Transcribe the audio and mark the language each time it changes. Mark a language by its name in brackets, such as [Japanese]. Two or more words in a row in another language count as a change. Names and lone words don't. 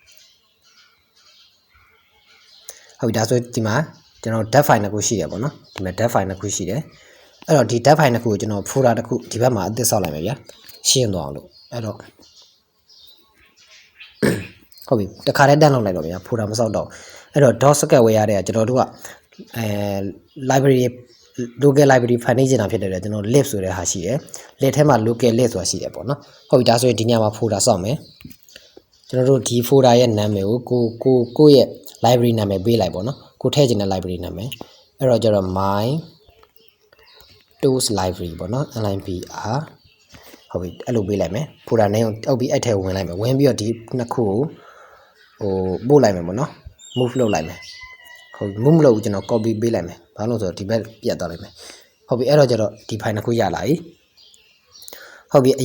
[Burmese] ဟုတ်ပြီဒါဆိုဒီမှာကျွန်တော် [English] dat file [Burmese] နှစ်ခုရှိတယ်ပေါ့နော်ဒီမှာ [English] dat file [Burmese] နှစ်ခုရှိတယ်အဲ့တော့ဒီ [English] dat file [Burmese] နှစ်ခုကိုကျွန်တော် folder တစ်ခုဒီဘက်မှာအသစ်ဆောက်လိုက်မယ်ဗျာရှင်းသွားအောင်လို့အဲ့တော့ဟုတ်ပြီတခါတည်းတက်လောက်လိုက်တော့ဗျာ folder မဆောက်တော့အဲ့တော့ .sketchware ရတဲ့ကျွန်တော်တို့က library [English] local library file [Burmese] နေချင်တာဖြစ်တယ်ကျွန်တော် lib ဆိုတဲ့ဟာရှိတယ် lib ထဲ မှာ [English] local lib [Burmese] ဆိုတာရှိတယ်ပေါ့နော်ဟုတ်ပြီဒါဆိုရင်ဒီညမှာ folder ဆောက်မယ်ကျွန်တော်တို့ဒီ folder ရဲ့နာမည်ကိုကိုရဲ့ library နာမည်ပေးလိုက်ပေါ့နော်ကိုထည့်ချင်တဲ့ library နာမည်အဲ့တော့ကျတော့ [English] my tools library [Burmese] ပေါ့နော် libr ဟုတ်ပြီအဲ့လိုပေးလိုက်မယ် [English] folder name [Burmese] ကိုတောက်ပြီးအဲ့ထဲဝင်လိုက် မယ်ဝင်ပြီးတော့ဒီနှစ်ခုကိုဟိုပို့လိုက်မယ်ပေါ့နော် move လုပ်လိုက်မယ်ဟုတ် move လုပ်ကျွန်တော် copy ပေးလိုက်မယ်ဘာလို့ဆိုတော့ဒီဘက်ပြတ်သွားလိုက်မယ်ဟုတ်ပြီအဲ့တော့ကျတော့ဒီ file နှစ်ခုရလာပြီဟုတ်ပြီအ